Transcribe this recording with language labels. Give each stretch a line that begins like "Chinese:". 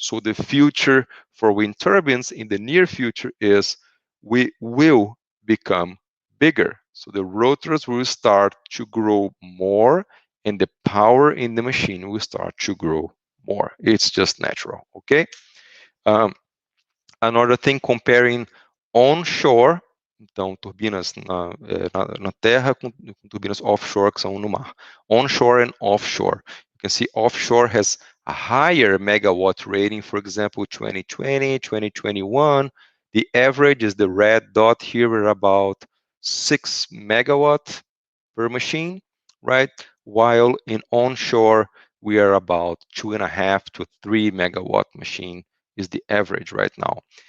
English: So the future for wind turbines in the near future is we will become bigger. So the rotors will start to grow more, and the power in the machine will start to grow more. It's just natural, okay? Another thing, comparing onshore
Portuguese: Então, turbinas na terra com turbinas offshore que são no mar.
English: Onshore and offshore. You can see offshore has a higher megawatt rating, for example, 2020, 2021. The average is the red dot here at about 6 megawatt per machine, right? While in onshore, we are about 2.5 to 3 megawatt machine is the average right now.